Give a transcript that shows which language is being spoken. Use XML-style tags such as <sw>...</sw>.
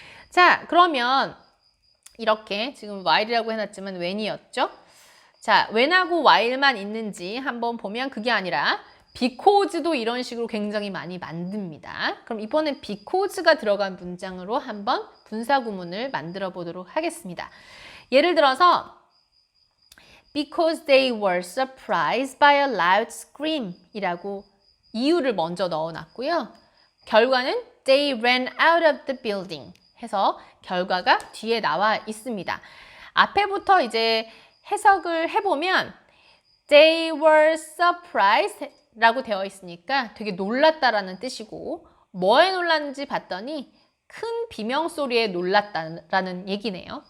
<ko>자, 그러면 이렇게 지금 while이라고 해놨지만 when이었죠? 자, when하고 while만 있는지 한번 보면 그게 아니라 because도 이런 식으로 굉장히 많이 만듭니다. 그럼 이번엔 because가 들어간 문장으로 한번 분사구문을 만들어 보도록 하겠습니다. 예를 들어서</ko> <en>Because they were surprised by a loud scream</en> <ko>이라고 이유를 먼저 넣어놨고요. 결과는</ko> <en>They ran out of the building</en> <ko>해서 결과가 뒤에 나와 있습니다. 앞에부터 이제 해석을 해보면</ko> <en>They were surprised</en> <ko>라고 되어 있으니까 되게 놀랐다라는 뜻이고 뭐에 놀랐는지 봤더니 큰 비명소리에 놀랐다라는 얘기네요.</ko>